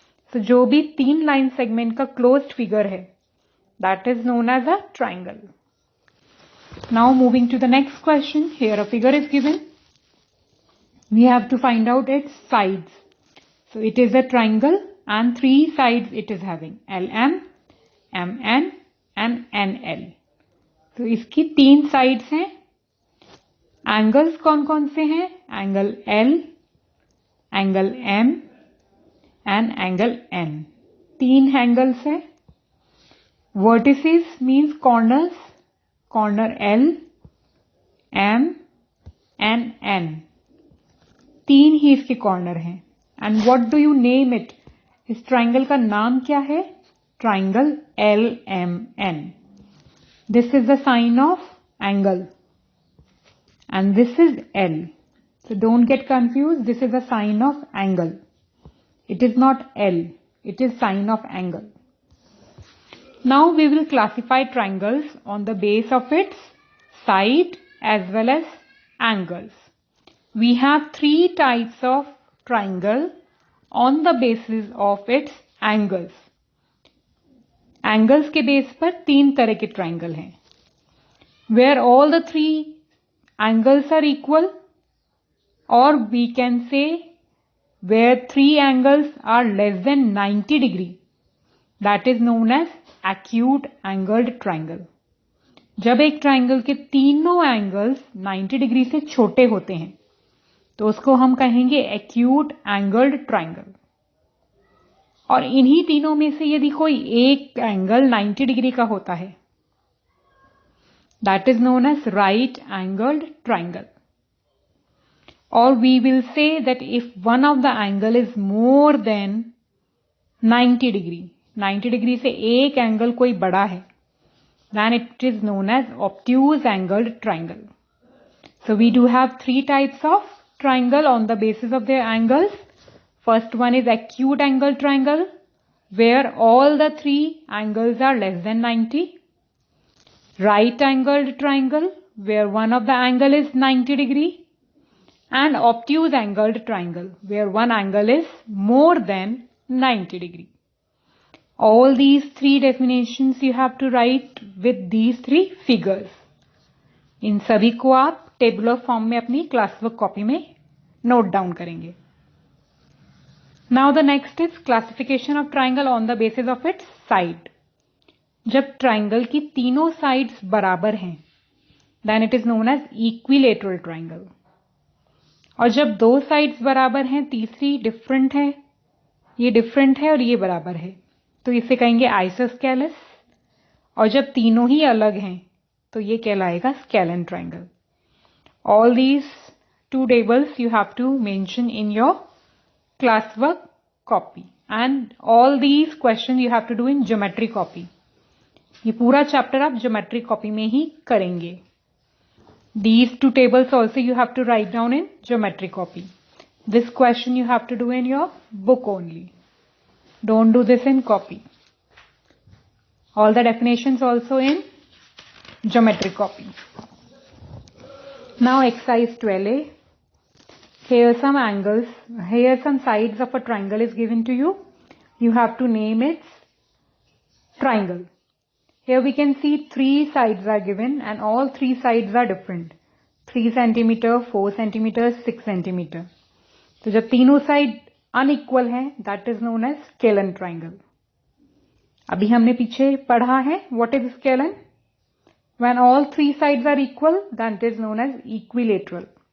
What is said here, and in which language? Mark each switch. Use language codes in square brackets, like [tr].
[en] So [hi] जो भी 3 line segment का closed figure है [en] that is known as a triangle. Now moving to the next question. Here a figure is given. We have to find out its sides. So it is a triangle and 3 sides it is having LM, MN and NL. [hi] तो इसकी 3 sides हैं. Angles कौन कौन से हैं? [en] Angle L, angle M and angle N. [hi] 3 angles हैं. [en] Vertices means corners. Corner L, M and N. [hi] 3 ही इसके corner हैं. [en] And what do you name it? [hi] इस ट्राइंगल का नाम क्या है? Triangle LMN. [en] This is the sign of angle. And this is L. So don't get confused. This is a sign of angle. It is not L. It is sign of angle. Now we will classify triangles on the base of its side as well as angles. We have three types of triangle on the basis of its angles. [hi] Angles के base पर तीन तरह के triangle हैं. [en] Where all the three angles are equal, or we can say where three angles are less than 90 degree. That is known as acute angled triangle. [hi] जब एक triangle के तीनों एंगल्स 90 डिग्री से छोटे होते हैं तो उसको हम कहेंगे एक्यूट एंगल्ड ट्राइंगल. और इन्हीं तीनों में से यदि कोई एक एंगल 90 डिग्री का होता है, [en] That is known as right angled triangle. और we will say that if one of the angle is more than [hi] 90 degree, 90 degree से एक एंगल कोई बड़ा है, [en] then it is known as obtuse angled triangle. So we do have three types of triangle on the basis of their angles. First one is acute angle triangle, where all the three angles are less than 90. Right angled triangle, where one of the angle is 90 degree. And obtuse angled triangle, where one angle is more than 90 degree. All these three definitions you have to write with these three figures. [hi] इन सभी को आप tabular form में अपनी class work copy में note down करेंगे. [en] Now the next is classification of triangle on the basis of its side. [hi] जब triangle की तीनों साइड्स बराबर हैं, [en] Then it is known as equilateral triangle. [hi] और जब दो साइड्स बराबर हैं, तीसरी डिफरेंट है, ये डिफरेंट है और ये बराबर है, तो इसे कहेंगे आइसोस्केलस. और जब तीनों ही अलग हैं तो ये कहलाएगा scalene triangle. [en] All these two tables you have to mention in your class work copy and all these question you have to do in geometry copy. [hi] ये पूरा चैप्टर आप ज्योमेट्री कॉपी में ही करेंगे. [en] These two tables also you have to write down in geometry copy. This question you have to do in your book only. Don't do this in copy. All the definitions also in geometry copy. Now exercise 12a. Here some angles, here some sides of a triangle is given to you. You have to name its triangle. Here we can see three sides are given and all three sides are different. 3 centimeter, 4 centimeter, 6 centimeter. [hi] तो जब तीनों side unequal है, [en] That is known as scalene triangle. [hi] अभी हमने पीछे पढ़ा है [en] What is scalene. When all three sides are equal, that is known as equilateral.